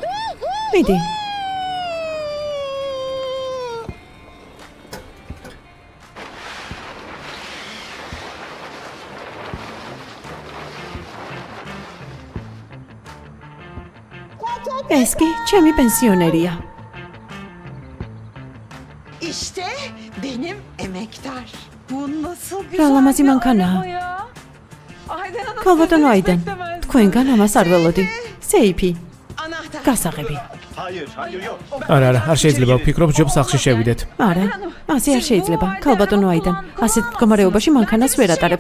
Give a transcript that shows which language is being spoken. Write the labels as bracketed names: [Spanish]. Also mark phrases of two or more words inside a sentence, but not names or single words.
[Georgian] ეს კი ჩემი პენსიონერია. [Turkish] İşte benim emektar. Bu nasıl [Georgian] რა ლამაზი მანქანაა. ქალბატონო აიდან, თქვენგან ამას არ ველოდი. სეიფი, [Turkish] anahtar. [Georgian] გასაღები. არა, არ შეიძლება ვფიქრობ, ჯობ სახლში შევიდეთ. არა, ასე არ შეიძლება. ქალბატონო აიდან, ასეთ მდგომარეობაში მანქანას ვერ ატარებთ.